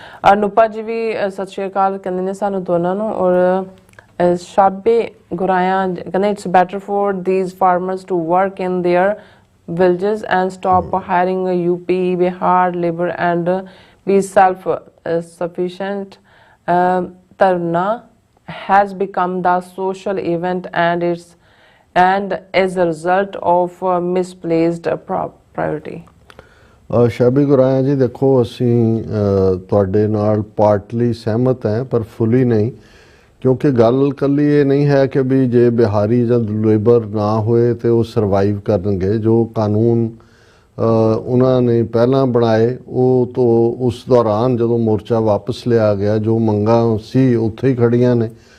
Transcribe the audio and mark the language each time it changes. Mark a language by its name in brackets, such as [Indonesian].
[Hindi] अनुपा जी भी सत श्री अकाल कहते हैं [Punjabi] सानू दोनों नू। [Hindi] और शाबे गुराया कहते [English] it's better for these farmers to work in their villages and stop hiring UP Bihar labor and be self sufficient. Tarna has become the social event and is a result of misplaced priority. [Punjabi] ਸ਼ਾਬੀ ਗੁਰਾਇਆ ਜੀ, ਦੇਖੋ ਅਸੀਂ ਤੁਹਾਡੇ ਨਾਲ ਪਾਰਟਲੀ ਸਹਿਮਤ ਹੈ ਪਰ ਫੁੱਲੀ ਨਹੀਂ, ਕਿਉਂਕਿ ਗੱਲ ਕੱਲੀ ਇਹ ਨਹੀਂ ਹੈ ਕਿ ਵੀ ਜੇ ਬਿਹਾਰੀ ਜਾਂ ਲੇਬਰ ਨਾ ਹੋਏ ਤੇ ਉਹ ਸਰਵਾਈਵ ਕਰਨਗੇ। ਜੋ ਕਾਨੂੰਨ ਉਹਨਾਂ ਨੇ ਪਹਿਲਾਂ ਬਣਾਏ ਉਹ ਤੋਂ ਉਸ ਦੌਰਾਨ ਜਦੋਂ ਮੋਰਚਾ ਵਾਪਸ ਲਿਆ ਗਿਆ, ਜੋ ਮੰਗਾਂ ਸੀ ਉੱਥੇ ਹੀ ਖੜੀਆਂ ਨੇ।